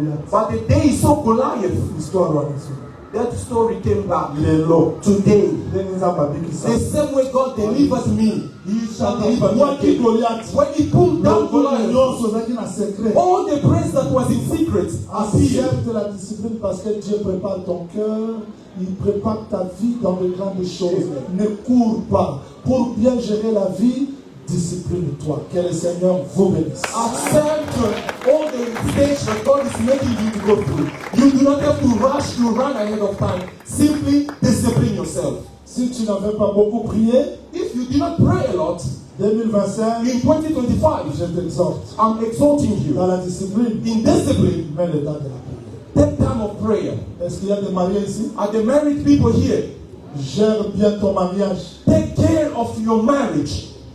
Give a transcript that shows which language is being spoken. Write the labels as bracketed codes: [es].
[en] But the day he saw Goliath, that story came back. Today, the same way God delivered me, He shall deliver me again. When He pulled down Goliath, all the praise that was in secret [fr] accepte la discipline parce que Dieu prépare ton cœur, il prépare ta vie dans de grandes choses. Ne cours pas. Pour bien gérer la vie, discipline-toi. Que le Seigneur vous bénisse. [en] Accept all the stage that God is making you to go through. You do not have to rush to run ahead of time. Simply discipline yourself. [fr] Si tu n'avais pas beaucoup prié, [en] if you do not pray a lot, [fr] 2025, [en] in 2025, [fr] je t'exhorte. [en] I'm exhorting you. [fr] Dans la discipline, [en] in discipline, [fr] mets le temps de la prière. [en] Take time of prayer. [fr] Est-ce qu'il y a des mariés ici? [en] Are the married people here? [fr] Gère bien ton mariage. [en] Take care of your marriage.